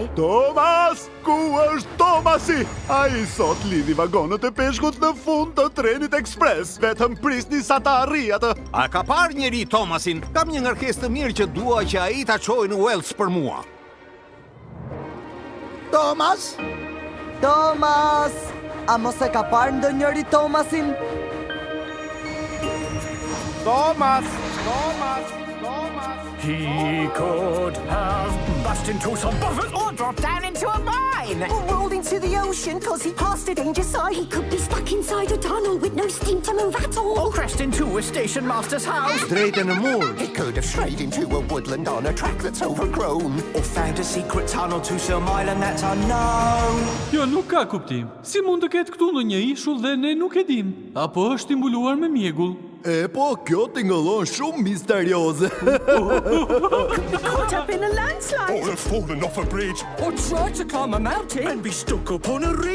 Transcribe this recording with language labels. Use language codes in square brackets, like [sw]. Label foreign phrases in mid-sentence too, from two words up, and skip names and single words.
[sq] Thomas, ku është Thomasi? Ai sot lidhi vagonët e peshkut në fund të trenit ekspres. Vetëm prisni sa ta arri atë. A ka parë njëri Thomasin? Kam një ngarkesë të mirë që dua që ai ta çojë në Wells për mua. Thomas? Thomas! A mos e ka parë ndonjëri Thomasin? Thomas! [en] He could have busted into some buffet or dropped down into a mine. Or rolled into the ocean cause he passed a danger sign. He could be stuck inside a tunnel with no steam to move at all. Or crashed into a station master's house. [sq] Drejt në mur. [en] He could have strayed into a woodland on a track that's overgrown. Or found a secret tunnel to some island that's unknown. [sq] Jo, nuk ka kuptim. Si mund të ketë këtu ndonjë ishull dhe ne nuk e dim? Apo është i mbuluar me mjegull? E po, kjo tingëllon shumë misterioze. [en] Caught up in a landslide. Or have fallen off a bridge. Or tried to climb a mountain And be stuck up on a ridge.